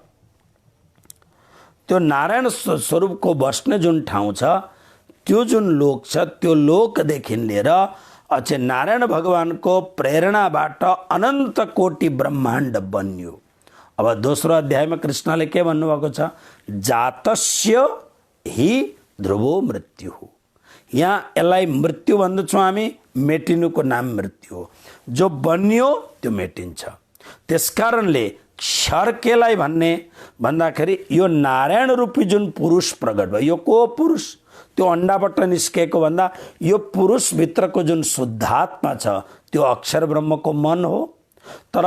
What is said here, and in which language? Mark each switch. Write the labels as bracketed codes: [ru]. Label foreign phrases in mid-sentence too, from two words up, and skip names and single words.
[ne] त्यो नारायण स्वरूपको बस्ने जुन ठाउँ छ, त्यो जुन लोक छ, त्यो लोकदेखि लिएर अझै नारायण भगवानको प्रेरणाबाट अनन्त कोटि ब्रह्माण्ड बन्यो। अब दोस्रो अध्यायमा कृष्णले के भन्नुभएको छ, [sa] जातस्य हि ध्रुवो मृत्यु। [ne] यहाँ यसलाई मृत्यु भन्दछौँ हामी, मेटिनुको नाम मृत्यु हो। जो बन्यो त्यो मेटिन्छ। त्यसकारणले क्षर केलाई भन्ने भन्दाखेरि यो नारायण रूपी जुन पुरुष प्रकट भयो, यो को पुरुष, त्यो अण्डाबाट निस्केको भन्दा यो पुरुष भित्रको जुन शुद्धात्मा छ त्यो अक्षर ब्रह्मको मन हो।